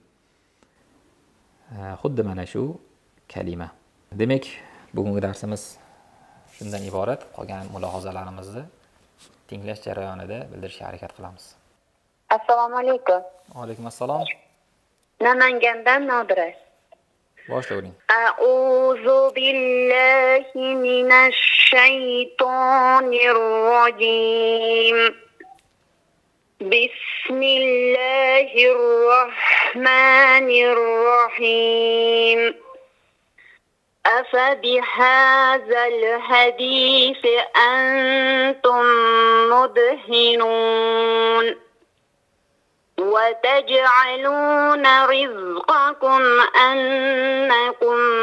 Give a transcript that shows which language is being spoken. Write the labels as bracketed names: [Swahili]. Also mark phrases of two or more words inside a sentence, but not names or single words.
[Uzbek] Xuddi mana shu kalima. Demak, bugungi darsimiz shundan iborat. Qolgan mulohazalarimizni tinglash jarayonida bildirishga harakat qilamiz. Assalomu alaykum. Va alaykum assalom. Namangandan Nodira. Boshlayvering. [Arabic] أعوذ بالله من الشيطان الرجيم. بسم الله الرحمن الرحيم. أفبهذا الحديث أنتم مدهنون وتجعلون رزقكم أنكم